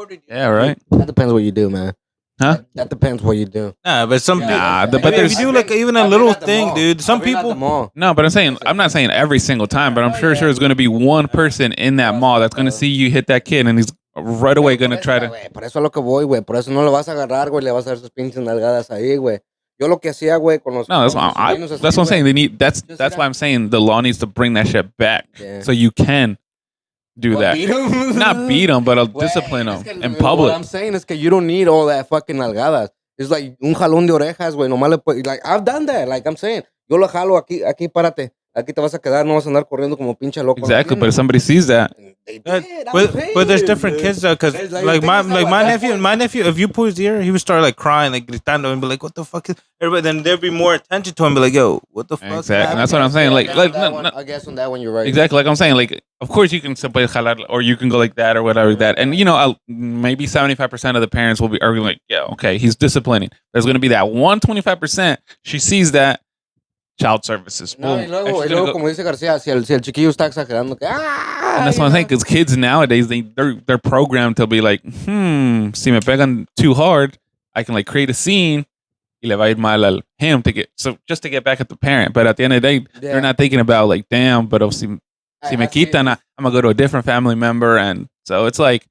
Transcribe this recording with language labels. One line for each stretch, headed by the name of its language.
English: yeah, right. That depends what you do, man. Huh? That depends what you do. Nah, but some Nah, people. but If you do like even a little thing, dude. Some people. No, but I'm not saying every single time, but I'm sure there's going to be one person in that mall that's going to see you hit that kid, and he's right away going to try to.
Spanish: Por eso es lo que voy, güey. Por eso no lo vas a agarrar, güey. Le vas a dar sus pinches nalgadas ahí, güey. Yo lo que hacía, güey, con los.
English: No, that's what I'm saying. They need that's why I'm saying the law needs to bring that shit back, so you can do that. Beat him? Not beat them, but discipline them in public. What I'm saying is que you don't need all that fucking nalgadas. It's like
Spanish: un jalón de orejas, güey.
English: Nomás like I've done that. Like I'm saying,
Spanish: yo lo jalo aquí, párate. Aquí te vas a quedar, no vas a andar corriendo como pinche loco.
English: Exactly, but if somebody sees that, but there's different kids though, because like my nephew, if you pull his ear, he would start like crying, like gritando, and be like, "What the fuck is?" Everybody, then there'd be more attention to him, be like, "Yo, what the fuck?" Exactly, and that's what I'm saying. Like, I guess on that one you're right. Exactly, like I'm saying, like of course you can simply jalar, or you can go like that or whatever like that, and maybe 75% of the parents will be like, "Yeah, okay, he's disciplining." There's going to be that 125%. She sees that. Child services.
Spanish: No, y luego como dice García, si el chiquillo está exagerando, que
English: and that's what I'm saying, because kids nowadays, they're programmed to be like,
Spanish: si me pegan
English: too hard, I can like create a scene
Spanish: y le va a ir mal al
English: him just to get back at the parent. But at the end of the day, they're not thinking about like, damn, but
Spanish: si me quitan,
English: I'm gonna go to a different family member, and so it's like.